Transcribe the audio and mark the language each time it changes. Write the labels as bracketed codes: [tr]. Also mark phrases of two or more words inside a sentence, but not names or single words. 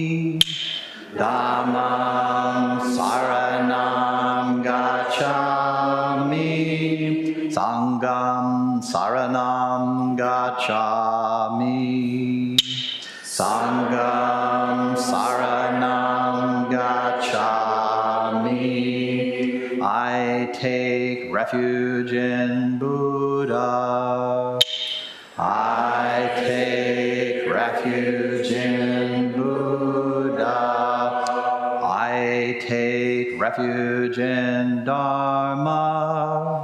[pi] Dhammam Saranam Gacchami. Sangham Saranam Gacchami. Sangham Saranam Gacchami. [en] I take refuge in Buddha. Buddha. I take refuge in Buddha. I take refuge in Dharma.